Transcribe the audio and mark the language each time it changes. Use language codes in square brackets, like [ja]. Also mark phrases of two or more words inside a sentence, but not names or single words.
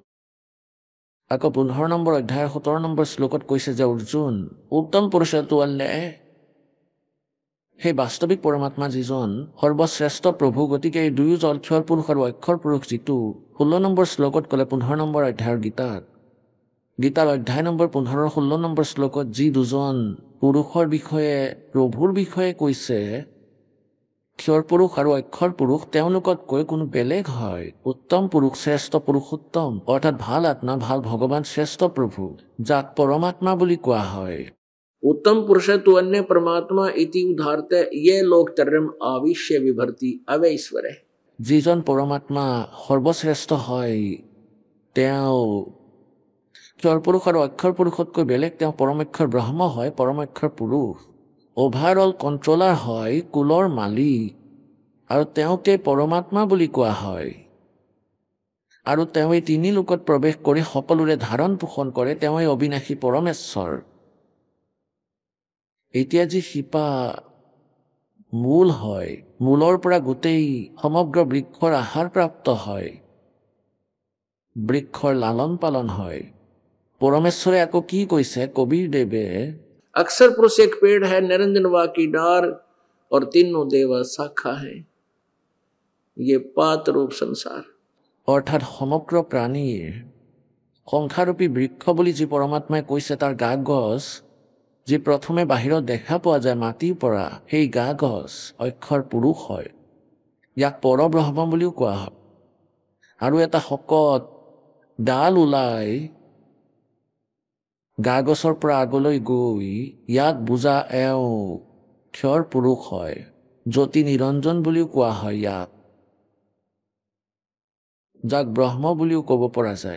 [as] আকৌ 15 নম্বৰ অধ্যায়ৰ 17 নম্বৰ শ্লোকত কৈছে যে অৰ্জুন, উত্তম পুৰুষটো আল্লে, সেই বাস্তৱিক পৰমাত্মা যিজন সৰ্বশ্ৰেষ্ঠ প্ৰভু, গতিকে এই দুয়ো ক্ষৰ পুৰুষ আৰু অক্ষৰ পুৰুষ, যিটো 16 নম্বৰ শ্লোকত ক'লে 15 নম্বৰ অধ্যায়ৰ গীতাৰ অধ্যায় নম্বৰ 15-16 নম্বৰ শ্লোকত যি দুজন পুৰুষৰ বিষয়ে, প্ৰভুৰ বিষয়ে কৈছে, ক্ষৰ পুৰুষ আৰু অক্ষৰ পুৰুষ, তেওঁলোকতকৈ কোনো বেলেগ হয়। উত্তম পুৰুষ, শ্ৰেষ্ঠ পুৰুষোত্তম, অৰ্থাৎ ভাল আত্মা, ভাল ভগৱান, শ্ৰেষ্ঠ প্ৰভু, যাক পৰমাত্মা বুলি কোৱা হয়। [sa] उत्तम पुरुष तु अन्य परमात्मा इति उदाहरते ये लोक तरम आविश्य विभर्ति अवैश्वरे। [as] যিজন পৰমাত্মা সৰ্বশ্ৰেষ্ঠ হয়, তেওঁ ক্ষৰ পুৰুষ আৰু অক্ষৰ পুৰুষতকৈ বেলেগ, তেওঁ পৰমেক্ষৰ ব্ৰহ্ম হয়, পৰমেক্ষৰ পুৰুষ, [en] overall controller [as] হয়, কুলৰ মালিক, আৰু তেওঁকে পৰমাত্মা বুলি কোৱা হয়। আৰু তেওঁ এই 3 লোকত প্ৰৱেশ কৰি সকলোৰে ধাৰণ পোষণ কৰে, তেওঁই অবিনাশী পৰমেশ্বৰ। এতিয়া যি শিপা মূল হয়, মূলৰ পৰা গোটেই সমগ্ৰ বৃক্ষৰ আহাৰ প্ৰাপ্ত হয়, বৃক্ষৰ লালন পালন হয়। পৰমেশ্বৰে আকৌ কি কৈছে, কবিৰ দেৱে, [hi] अक्षर पुरुष एक पेड़ है, निरंजन वा की डार और तीनों देवा शाखा है, ये पात रूप संसार। [as] অৰ্থাৎ সমগ্ৰ প্ৰাণীৰ সংসাৰূপী বৃক্ষ বুলি যি পৰমাত্মাই কৈছে, তাৰ গা গছ যি প্ৰথমে বাহিৰত দেখা পোৱা যায় মাটিৰ পৰা, সেই গা গছ অক্ষৰ পুৰুষ হয়, ইয়াক পৰব্ৰহ্ম বুলিও কোৱা হয়। আৰু এটা শকত ডাল ওলাই গা গছৰ পৰা আগলৈ গৈ ইয়াক বুজা এওঁ ক্ষৰ পুৰুষ হয়, জ্যোতি নিৰঞ্জন বুলিও কোৱা হয় ইয়াক, যাক ব্ৰহ্ম বুলিও ক'ব পৰা যায়।